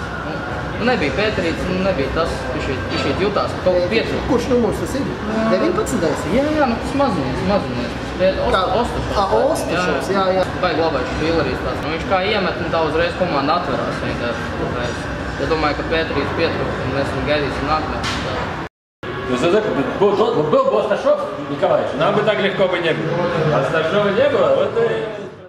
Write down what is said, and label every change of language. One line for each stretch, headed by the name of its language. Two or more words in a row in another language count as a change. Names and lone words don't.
Latvian: Nebija Pēterīts, nebija tas, viņš jutās, ka kaut kas pietrūka. Kurš numurs tas ir? 19. Jā, tas mazinies. Ostašovs, jā. Baigi labais špīlerīs tās. Viņš kā iemet, tā uzreiz komanda atverās. Es domāju, ka Pēterīts pietrūka, un mēs gaidīsim nākamajā.
Russian: Был Осташов Николаевич, нам бы так легко бы не было. Осташова не было, вот и...